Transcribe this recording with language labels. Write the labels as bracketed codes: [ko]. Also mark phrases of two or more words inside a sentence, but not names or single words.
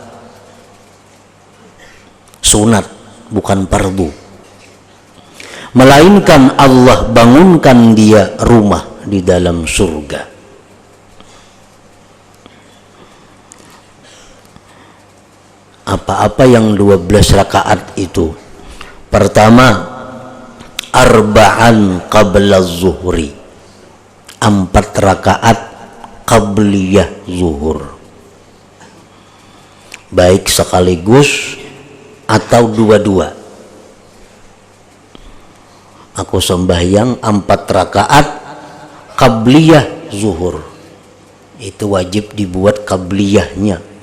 [id] sunat, bukan fardu, melainkan Allah bangunkan dia rumah di dalam surga. Apa-apa yang 12 rakaat itu? Pertama, [ar] أربعا قبل الظهر, [id] 4 rakaat qabliyah zuhur, baik sekaligus atau dua-dua. Aku sembahyang 4 rakaat qabliyah zuhur, itu wajib dibuat qabliyahnya.